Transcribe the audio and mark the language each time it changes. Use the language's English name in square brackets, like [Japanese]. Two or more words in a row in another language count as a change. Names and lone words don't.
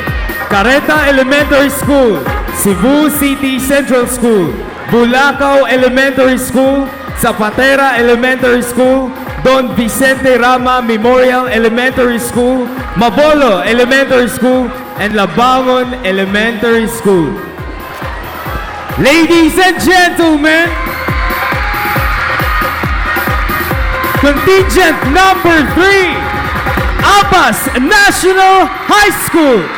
[English] Careta Elementary School, Cebu City Central School, Bulacau Elementary School, Zapatera Elementary School, Don Vicente Rama Memorial Elementary School, Mabolo Elementary School, and Labangon Elementary School. Ladies and gentlemen, contingent number 3, Apas National High School.